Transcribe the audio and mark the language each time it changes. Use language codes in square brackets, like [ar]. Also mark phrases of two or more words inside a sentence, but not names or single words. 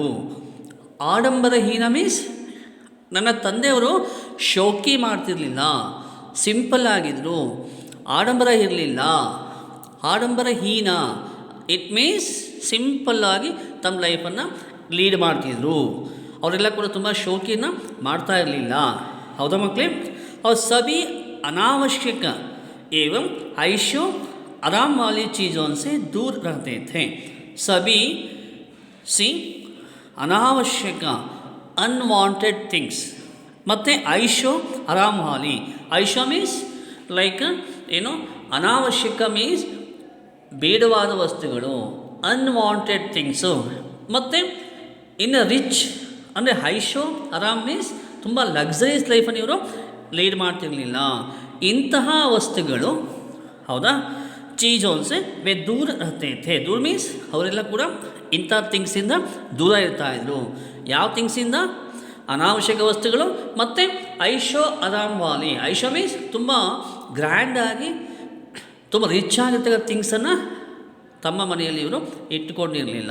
[kn] ಆಡಂಬರಹೀನ ಮೀನ್ಸ್ ನನ್ನ ತಂದೆಯವರು ಶೋಕಿ ಮಾಡ್ತಿರಲಿಲ್ಲ, ಸಿಂಪಲ್ ಆಗಿದ್ದರು, ಆಡಂಬರ ಇರಲಿಲ್ಲ. ಆಡಂಬರಹೀನ [en] it means [kn] ಸಿಂಪಲ್ಲಾಗಿ ತಮ್ಮ ಲೈಫನ್ನು ಲೀಡ್ ಮಾಡ್ತಿದ್ರು. ಅವರೆಲ್ಲ ಕೂಡ ತುಂಬ ಶೋಕಿನ ಮಾಡ್ತಾ ಇರಲಿಲ್ಲ. ಹೌದಾ ಮಕ್ಕಳೇ? ಅವ್ರು [hi] सभी अनावश्यक एवं ऐशो आराम वाली चीज़ों से दूर रहते थे. सभी अनावश्यक [en] unwanted things [hi] ಮತ್ತು ऐशो आराम वाली. [kn] ಐಶೋ ಮೀನ್ಸ್ ಲೈಕ್ ಏನು, ಅನಾವಶ್ಯಕ ಮೀನ್ಸ್ ಬೇಡವಾದ ವಸ್ತುಗಳು, [en] unwanted things. [kn] ಮತ್ತು ಇನ್ನು ರಿಚ್ ಅಂದರೆ [hi] ऐशो आराम [kn] ಮೀನ್ಸ್ ತುಂಬ [en] luxuries life [kn] ಇವರು ಲೀಡ್ ಮಾಡ್ತಿರಲಿಲ್ಲ. ಇಂತಹ ವಸ್ತುಗಳು, ಹೌದಾ, [hi] चीज़ों से वे दूर रहते थे. [kn] ದೂರ ಮೀನ್ಸ್ ಅವರೆಲ್ಲ ಕೂಡ ಇಂಥ ಥಿಂಗ್ಸಿಂದ ದೂರ ಇರ್ತಾಯಿದ್ರು. ಯಾವ ಥಿಂಗ್ಸಿಂದ? ಅನಾವಶ್ಯಕ ವಸ್ತುಗಳು ಮತ್ತು [hi] ऐशो आराम वाली. [kn] ಐಶೋ ಮೀನ್ಸ್ ತುಂಬ ಗ್ರ್ಯಾಂಡಾಗಿ ತುಂಬ ರಿಚ್ ಆಗಿರ್ತಕ್ಕಂಥ ಥಿಂಗ್ಸನ್ನು ತಮ್ಮ ಮನೆಯಲ್ಲಿ ಇವರು ಇಟ್ಟುಕೊಂಡಿರಲಿಲ್ಲ.